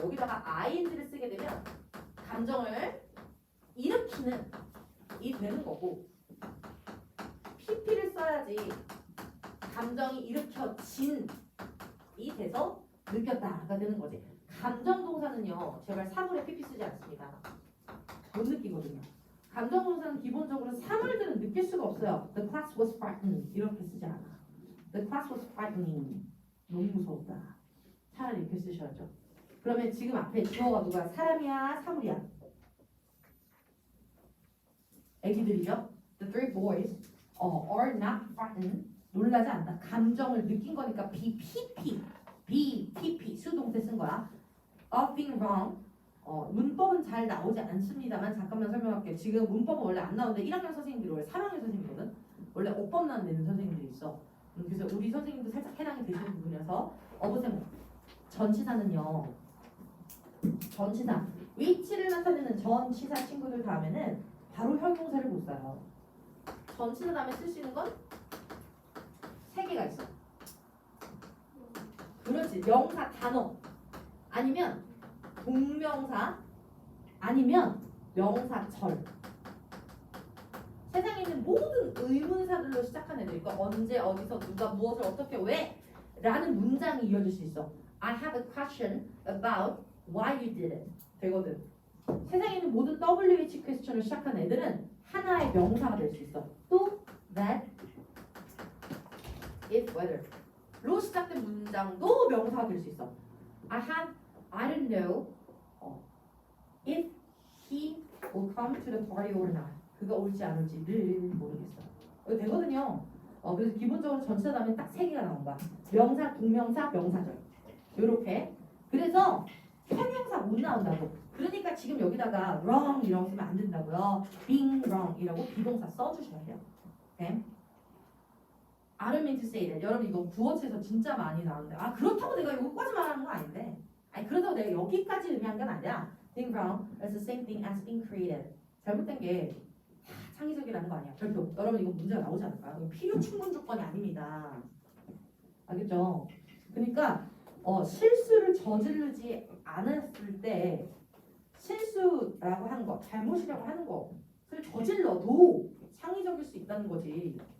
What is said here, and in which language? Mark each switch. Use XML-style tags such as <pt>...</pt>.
<ko>여기다가 ing를 쓰게 되면 감정을 일으키는 이 되는 거고 pp를 써야지 감정이 일으켜진 이 돼서 느꼈다가 되는 거지. 감정 동사는요 제발 사물에 pp 쓰지 않습니다. 못 느끼거든요. 감정동사는 기본적으로 사물들은 느낄 수가 없어요.</ko> <en>The class was frightening</en> <ko>이렇게 쓰지 않아.</ko> <en>The class was frightening.</en> <ko>너무 무서웠다. 차라리 이렇게 쓰셔야죠. 그러면 지금 앞에 주어가 누가 사람이야, 사물이야? 애기들이죠.</ko> <en>The three boys are not frightened.</en> <ko>놀라지 않다. 감정을 느낀 거니까 BPP 수동태 쓴 거야.</ko> <en>Of being wrong.</en> <ko>문법은 잘 나오지 않습니다만 잠깐만 설명할게요. 지금 문법은 원래 안 나오는데 1학년 선생님들이 원래 3학년 선생님이거든. 원래 어법만 내는 선생님들이 있어. 그래서 우리 선생님도 살짝 해당이 되시는 부분이라서 어부세모 전치사는요. 전치사 위치를 나타내는 전치사 친구들 다음에는 바로 형용사를 못 써요. 전치사 다음에 쓸 수 있는 건 3개가 있어. 그렇지. 명사 단어 아니면 동명사 아니면 명사절. 세상에 있는 모든 의문사들로 시작한 애들. 그러니까 언제 어디서 누가 무엇을 어떻게 왜 라는 문장이 이어질 수 있어.</ko> <en>I have a question about why you did it.</en> <ko>되거든. 세상에 있는 모든 WH 퀘스천을 시작한 애들은 하나의 명사가 될 수 있어. 또 that, if, whether 로 시작된 문장도 명사가 될 수 있어.</ko> <en>I don't know if he will come to the party or not.</en> <ko>그가 올지 안 올지를 모르겠어. 이거 되거든요. 그래서 기본적으로 전치사 다음에 딱 3개가 나온 거야. 명사, 동명사, 명사절. 요렇게. 그래서 형용사 못 나온다고. 그러니까 지금 여기다가 wrong 이라고 쓰면 안 된다고요. being wrong 이라고 비동사 써주셔야 돼요. 오케이?</ko> <en>I don't mean to say that.</en> <ko>여러분 이거 구어체에서 진짜 많이 나오는데 그렇다고 내가 이거까지 말하는 거 아닌데 그렇다고 내가 여기까지 의미한 건 아니야.</ko> <en>being wrong is the same thing as being creative.</en> <ko>잘못된 게 창의적이라는 거 아니야. 별표. 여러분 이거 문제가 나오지 않을까요? 필요 충분 조건이 아닙니다. 알겠죠? 그러니까 실수를 저지르지 않았을 때 실수라고 하는 거, 잘못이라고 하는 것을 저질러도 창의적일 수 있다는 거지.</ko>